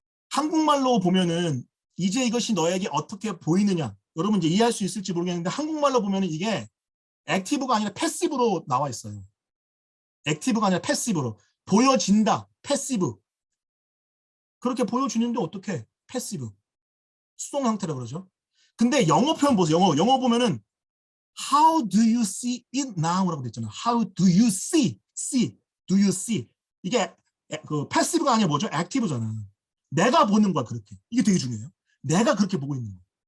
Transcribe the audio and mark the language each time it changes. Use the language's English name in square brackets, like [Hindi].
[Korean] 한국말로 보면은 이제 이것이 너에게 어떻게 보이느냐. 여러분 이제 이해할 수 있을지 모르겠는데 한국말로 보면은 이게 액티브가 아니라 패시브로 나와 있어요. 액티브가 아니라 패시브로. 보여진다. 패시브. 그렇게 보여주는데 어떻게? 패시브. 수동 형태라 그러죠. 근데 영어 표현 보세요. 영어 보면은 [English] How do you see it now? [Korean] 라고 돼 있잖아요. [English] How do you see? Do you see? [Korean] 이게 그 패시브가 아니라 뭐죠? 액티브잖아. 내가 보는 거야 그렇게. 이게 되게 중요해요. 내가 그렇게 보고 있는 거야.